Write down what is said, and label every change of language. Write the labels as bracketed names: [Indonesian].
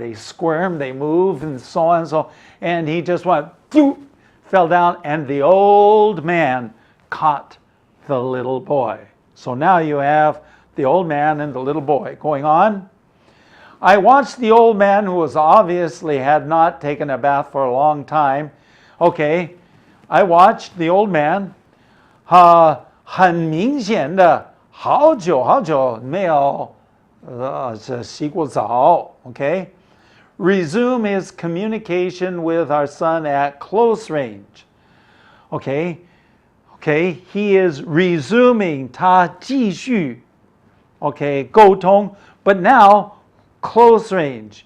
[English] They squirm, they move, and so on and so. And he just went, fell down, and the old man caught the little boy. So now you have the old man and the little boy. Going on. I watched the old man, who was obviously had not taken a bath for a long time. Okay, I watched the old man. [Chinese] 很明显的，好久没有洗过澡. [English] Okay, resume his communication with our son at close range. Okay, he is resuming 他继续 okay 沟通 but now close range.